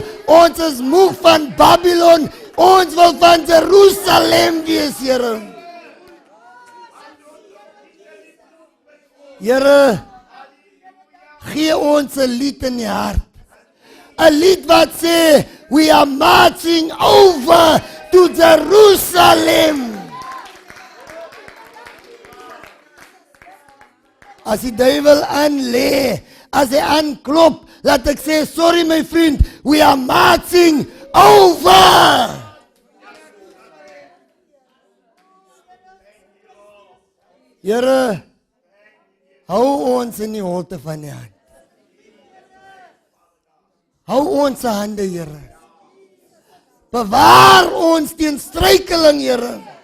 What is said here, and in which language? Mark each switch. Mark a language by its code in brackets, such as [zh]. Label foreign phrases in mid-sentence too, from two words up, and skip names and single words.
[af] Ons is moeg van Babylon. Ons wil van Jerusalem wees, Here. Here, gee ons 'n lied in die hart. 'n Lied wat sê, [en] we are marching over to Jerusalem. [af] As die duiwel aanlê, as hy aanklop, laat ek sê, sorry my vriend, [en] we are marching over. [af] Here, hou ons in die holte van die hand. Hou ons hande, Here. Bewaar ons teen struikeling, Here.